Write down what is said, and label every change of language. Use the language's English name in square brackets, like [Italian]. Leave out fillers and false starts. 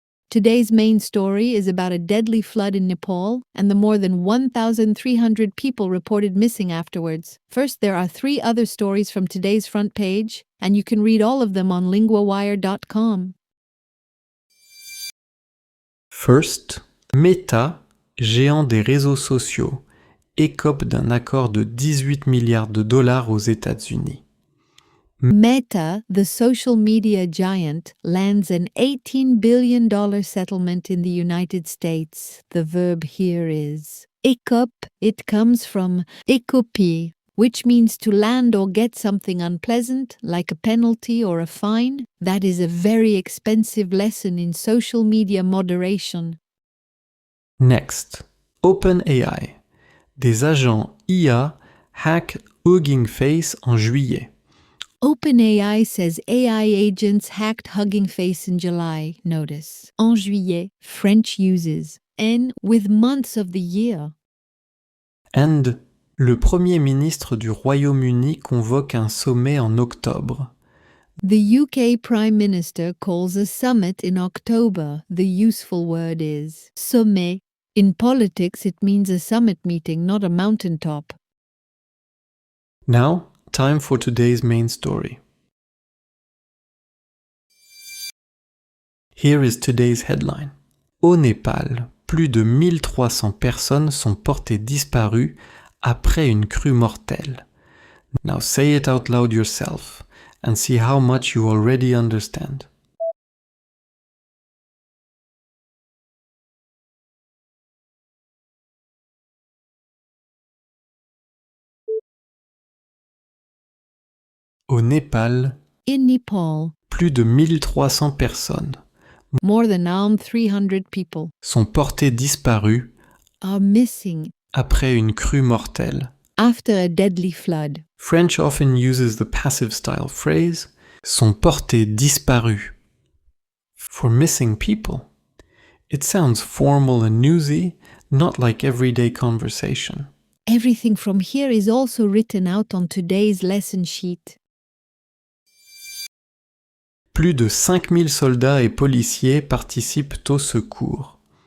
[English] Today's main story is about a deadly flood in Nepal and the more than 1,300 people reported missing afterwards. First, there are 3 other stories from today's front page, and you can read all of them on linguawire.com. [French] First, Meta, géant des réseaux sociaux, écope d'un accord de 18 milliards de dollars aux États-Unis. [English] Meta, the social media giant, lands an $18 billion settlement in the United States. The verb here is écope. It comes from écoper, which means to land or get something unpleasant, like a penalty or a fine. That is a very expensive lesson in social media moderation. Next, OpenAI. [French] Des agents IA hackent Hugging Face en juillet. [English] OpenAI says AI agents hacked Hugging Face in July. Notice, [French] en juillet, [English] French uses N with months of the year. [French] And le Premier ministre du Royaume-Uni convoque un sommet en octobre. [English] The UK Prime Minister calls a summit in October. The useful word is sommet. In politics, it means a summit meeting, not a mountaintop. Now, time for today's main story. Here is today's headline. [French] Au Népal, plus de 1300 personnes sont portées disparues après une crue mortelle. [English] Now say it out loud yourself and see how much you already understand. [French] Au Népal, [English] In Nepal, [French] plus de 1300 personnes [English] more than 300 people [French] sont portées disparues [English] are missing [French] après une crue mortelle. [English] after a deadly flood. French often uses the passive style phrase [French] sont portées disparues [English] for missing people. It sounds formal and newsy, not like everyday conversation. Everything from here is also written out on today's lesson sheet. [French] Plus de 5000 soldats et policiers participent au secours.